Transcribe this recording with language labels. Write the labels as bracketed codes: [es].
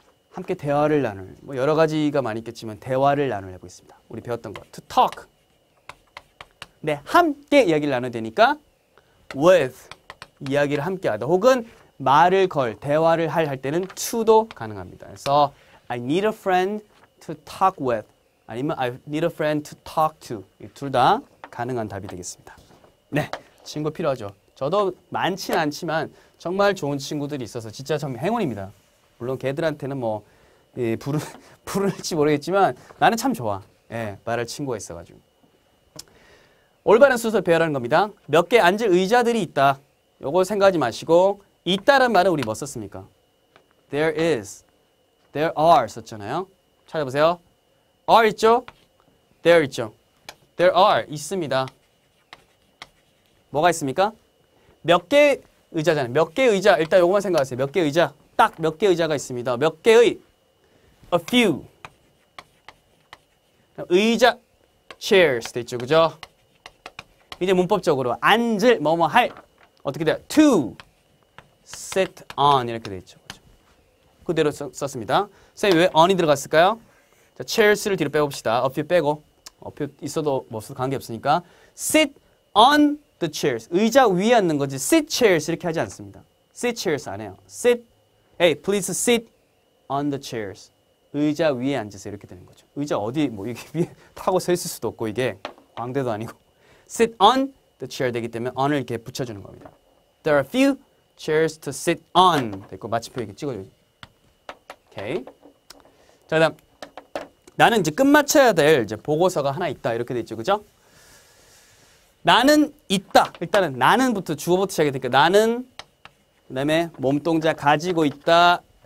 [ko] 함께 대화를 나눌. 뭐 여러 가지가 많이 있겠지만 대화를 나눌 해보겠습니다. 우리 배웠던 거. [en] To talk. [ko] 네, 함께 이야기를 나눠야 되니까 with. 이야기를 함께 하다. 혹은 말을 걸, 대화를 할 때는 to도 가능합니다. [en] 그래서 I need a friend to talk with. 아니면 I need a friend to talk to. [ko] 둘 다 가능한 답이 되겠습니다. 네, 친구 필요하죠. 저도 많진 않지만 정말 좋은 친구들이 있어서 진짜 참 행운입니다. 물론 걔들한테는 뭐 부를지 모르겠지만 나는 참 좋아. 예, 말할 친구가 있어가지고. 올바른 순서를 배열하는 겁니다. 몇 개 앉을 의자들이 있다. 요거 생각하지 마시고 있다는 말은 우리 뭐 썼습니까? [en] There is, there are 썼잖아요. [ko] 찾아보세요. are 있죠? there 있죠? [en] there are [ko] 있습니다. 뭐가 있습니까? 몇 개 의자잖아요. 몇 개 의자. 일단 요거만 생각하세요. 몇 개 의자. 딱 몇 개 의자가 있습니다. 몇 개의 a few. 의자 chairs 돼 있죠. 그죠? 이제 문법적으로 앉을 뭐뭐 할 어떻게 돼요? [en] to sit on [ko] 이렇게 돼 있죠. 그죠? 그대로 썼습니다. 선생님 왜 on이 들어갔을까요? 자, chairs를 뒤로 빼봅시다. [en] a few 빼고 a few [ko] 있어도 뭐 없어도 관계없으니까 [en] sit on the chairs. [ko] 의자 위에 앉는 거지 sit chairs 이렇게 하지 않습니다. sit chairs 안 해요. [en] sit, hey please sit on the chairs. [ko] 의자 위에 앉으세요. 이렇게 되는 거죠. 의자 어디 뭐 이게 위에 타고 서 있을 수도 없고 이게 광대도 아니고 [en] sit on the chair [ko] 되기 때문에 on을 이렇게 붙여주는 겁니다. [en] There are few chairs to sit on. [ko] 됐고 마침표 이렇게 찍어줘야지. 오케이. 자, 그다음 나는 이제 끝마쳐야 될 이제 보고서가 하나 있다 이렇게 돼 있죠, 그죠? 나는 있다. 일단은 나는부터 주어부터 시작이 되니까 나는 그다음에 몸동작 가지고 있다.